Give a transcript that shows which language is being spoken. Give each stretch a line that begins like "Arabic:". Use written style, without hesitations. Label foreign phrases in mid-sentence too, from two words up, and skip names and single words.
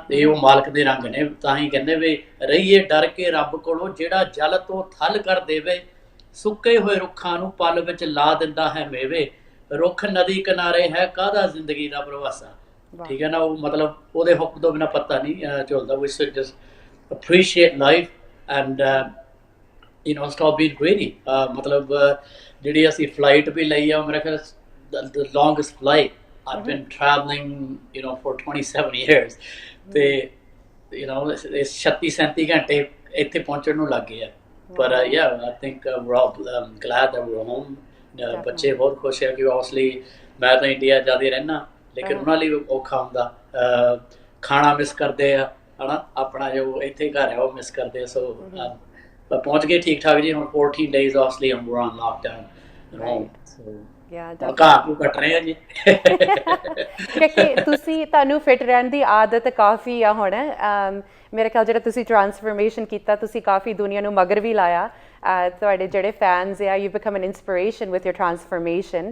Punjabi: ਇਹ ਉਹ ਮਾਲਕ ਦੇ ਰੰਗ ਨੇ, ਤਾਂ ਹੀ ਕਹਿੰਦੇ ਵੀ ਰਹੀਏ ਡਰ ਕੇ ਰੱਬ ਕੋਲੋਂ, ਜਿਹੜਾ ਜਲ ਤੋਂ ਥਲ ਕਰ ਦੇਵੇ, ਸੁੱਕੇ ਹੋਏ ਰੁੱਖਾਂ ਨੂੰ ਪਲ ਵਿੱਚ ਲਾ ਦਿੰਦਾ ਹੈ ਮੇਵੇ, ਰੁੱਖ ਨਦੀ ਕਿਨਾਰੇ ਹੈ ਕਾਹਦਾ ਜ਼ਿੰਦਗੀ ਦਾ ਪ੍ਰਵਾਸਾ। ਠੀਕ ਹੈ ਨਾ। ਉਹ ਮਤਲਬ ਉਹਦੇ ਹੁਕਮ ਤੋਂ ਬਿਨਾਂ ਪਤਾ ਨਹੀਂ ਝੁਲਦਾ।
English: We should just appreciate life and stop being greedy.
Punjabi: ਮਤਲਬ ਜਿਹੜੀ ਅਸੀਂ ਫਲਾਈਟ ਵੀ ਲਈ ਆ, ਮੇਰੇ ਖਿਆਲ
English: the longest flight I've been traveling for 27 years,
Punjabi: ਤੇ 36-37 ਘੰਟੇ ਇੱਥੇ ਪਹੁੰਚਣ ਨੂੰ ਲੱਗ ਗਏ ਆ।
English: ਪਰ yeah, I think we're all glad that we're home.
Punjabi: ਬੱਚੇ ਬਹੁਤ ਖੁਸ਼ ਹੈ ਕਿ obviously ਮੈਂ ਤਾਂ ਇੰਡੀਆ ਜ਼ਿਆਦਾ ਰਹਿਣਾ, ਲੇਕਿਨ ਉਹਨਾਂ ਲਈ ਔਖਾ ਹੁੰਦਾ, ਖਾਣਾ ਮਿਸ ਕਰਦੇ ਆ, ਹਨਾ। ਆਪਣਾ ਜੋ ਇੱਥੇ ਘਰ ਹੈ ਉਹ ਮਿਸ ਕਰਦੇ ਆ। ਸੋ ਪਹੁੰਚ ਗਏ ਠੀਕ ਠਾਕ ਜੀ।
English: ਹੁਣ 14 days obviously we're on lockdown at home, so
Punjabi: ਘਾਹ ਨੂੰ ਕੱਟ ਰਹੇ ਆ ਜੀ। ਕਿਉਂਕਿ ਤੁਹਾਨੂੰ ਫਿਟ ਰਹਿਣ ਦੀ ਆਦਤ ਕਾਫੀ ਆ ਹੁਣ। ਮੇਰੇ ਖਿਆਲ ਜਿਹੜਾ ਤੁਸੀਂ ਟਰਾਂਸਫਰਮੇਸ਼ਨ ਕੀਤਾ, ਤੁਸੀਂ ਕਾਫੀ ਦੁਨੀਆ ਨੂੰ ਮਗਰ ਵੀ ਲਾਇਆ। ਤੁਹਾਡੇ ਜਿਹੜੇ ਫੈਨਸ ਆ,
English: you become an inspiration with your transformation.